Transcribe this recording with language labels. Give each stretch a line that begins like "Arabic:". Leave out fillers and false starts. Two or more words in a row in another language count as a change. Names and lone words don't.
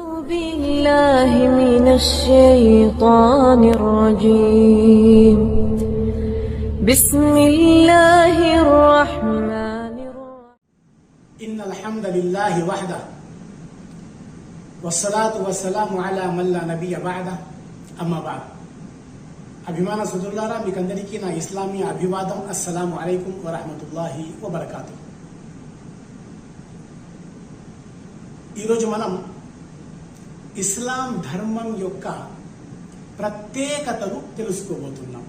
Arabic: بالله من الشيطان الرجيم بسم الله الرحمن الرحيم إن الحمد لله وحده والصلاة والسلام على من لا نبي بعده أما بعد
Telugu: అభిమాన సోదరులారా మీకందరికీ నా ఇస్లామీ అభివాదం
Arabic: السلام عليكم ورحمة الله وبركاته.
Telugu: ఈరోజు మనం ఇస్లాం ధర్మం యొక్క ప్రత్యేకతలు తెలుసుకోబోతున్నాం.